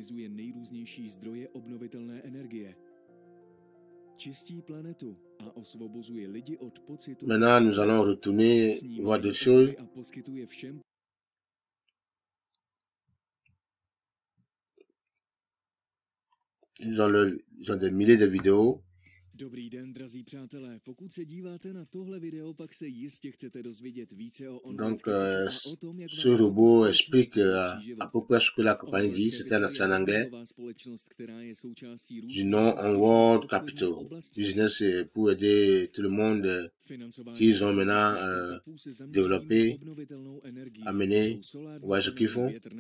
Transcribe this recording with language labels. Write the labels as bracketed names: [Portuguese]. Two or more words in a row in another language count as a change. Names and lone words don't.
[French] Maintenant, nous allons retourner voir des choses. Ils ont des milliers de vidéos. [Czech] Dobrý den, drazí přátelé. Pokud se díváte na tohle video, pak se jistě chcete dozvědět více o On-World Capital a o tom, jak [French] ce robot explique à peu près ce que la compagnie dit. C'est en anglais. Du nom On-World Capital. Business pour aider tout le monde qu'ils ont maintenant développé, amené, voir ce qu'ils font.